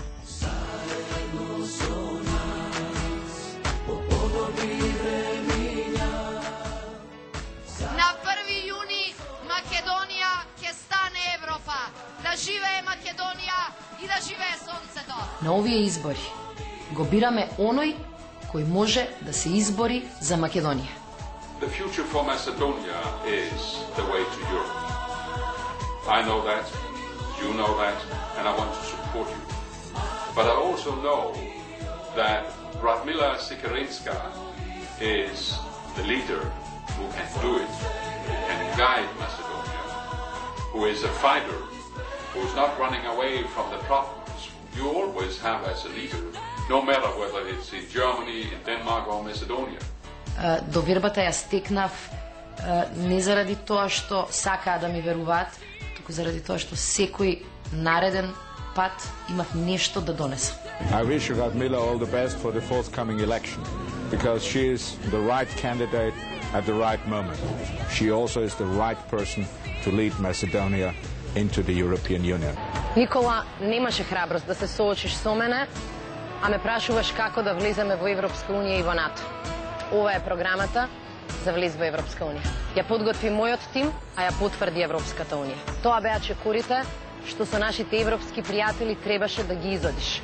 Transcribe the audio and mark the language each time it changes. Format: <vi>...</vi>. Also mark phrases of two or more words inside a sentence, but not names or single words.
<mk>На 1 јуни Македонија ќе стане Европа. Да живее Македонија и да живее сонцето. На овие избори го бираме оној кој може да се избори за Македонија.</mk> <en>The future for Macedonia is the way to Europe. I know that, you know that, and I want to support you. But I also know that Radmila Sikerinska is the leader who can do it, who can guide Macedonia, who is a fighter, who is not running away from the problems you always have as a leader, no matter whether it's in Germany, in Denmark or Macedonia.</en> <mk>Довербата ја стекнав не заради тоа што сакаа да ми веруваат, туку заради тоа што секој нареден пат имав нешто да донесам.</mk> <en>I wish Radmila all the best for the forthcoming election, because she is the right candidate at the right moment. She also is the right person to lead Macedonia into the European Union.</en> <mk>Никола немаше храброст да се соочиш со мене, а ме прашуваш како да влеземе во Европска унија и во НАТО. Ова е програмата за влез во Европска унија. Ја подготви мојот тим, а ја потврди Европската унија. Тоа беа чекорите што со нашите европски пријатели требаше да ги изодиш.</mk>